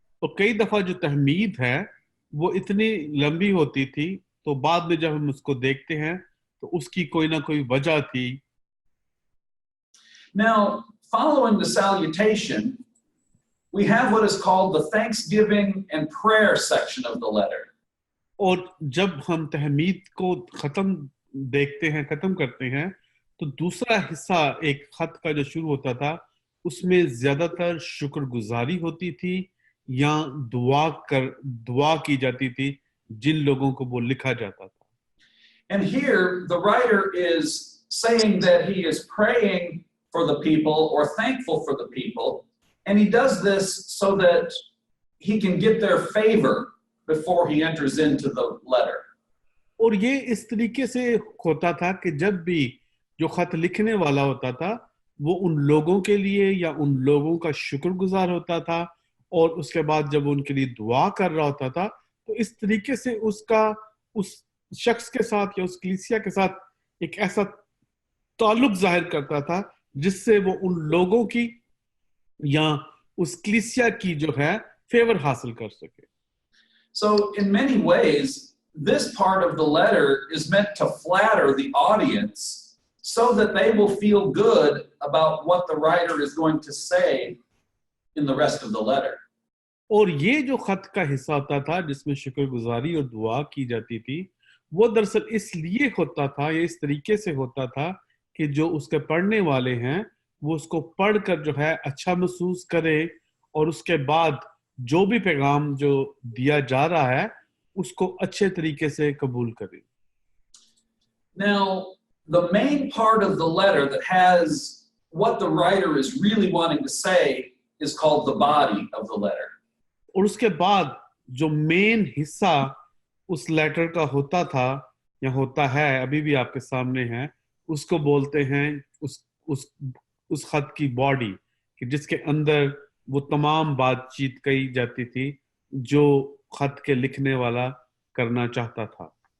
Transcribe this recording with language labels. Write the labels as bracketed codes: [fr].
[hi] तो कई दफा जो तहमीद है वो इतनी लंबी होती थी, तो बाद में जब हम उसको देखते हैं तो उसकी कोई ना कोई वजह थी. [en] Now, following the salutation, we have what is called the thanksgiving and prayer section of the letter. [hi] और जब हम तहमीद को खत्म करते हैं तो दूसरा हिस्सा एक खत का जो शुरू होता था उसमें ज्यादातर शुक्रगुजारी होती थी या दुआ की जाती थी जिन लोगों को वो लिखा जाता था. [en] And here the writer is saying that he is praying for the people or thankful for the people, and he does this so that he can get their favor before he enters into the letter. [hi] और ये इस तरीके से होता था कि जब भी जो खत लिखने वाला होता था वो उन लोगों के लिए या उन लोगों का शुक्रगुजार होता था, और उसके बाद जब उनके लिए दुआ कर रहा होता था तो इस तरीके से उसका उस शख्स के साथ या उस कलीसिया के साथ एक ऐसा ताल्लुक जाहिर करता था जिससे वो उन लोगों की या उस कलीसिया की जो है फेवर हासिल कर सके. [en] So in many ways, this part of the letter is meant to flatter the audience so that they will feel good about what the writer is going to say in the rest of the letter. [hi] और ये जो खत का हिस्सा होता था जिसमें शुक्रगुजारी और दुआ की जाती थी वो दरअसल इसलिए होता था, ये इस तरीके से होता था कि जो उसके पढ़ने वाले हैं वो उसको पढ़कर जो है अच्छा महसूस करे, और उसके बाद जो भी पैगाम जो दिया जा रहा है उसको अच्छे तरीके से कबूल करें. [en] Now, the main part of the letter that has what the writer is really wanting to say is called the body of the letter. [hi] और उसके बाद जो मेन हिस्सा उस लेटर का होता था या होता है, अभी भी आपके सामने है, उसको बोलते हैं उस खत की बॉडी, कि जिसके अंदर वो तमाम बातचीत कही जाती थी जो खत के लिखने वाला करना चाहता था.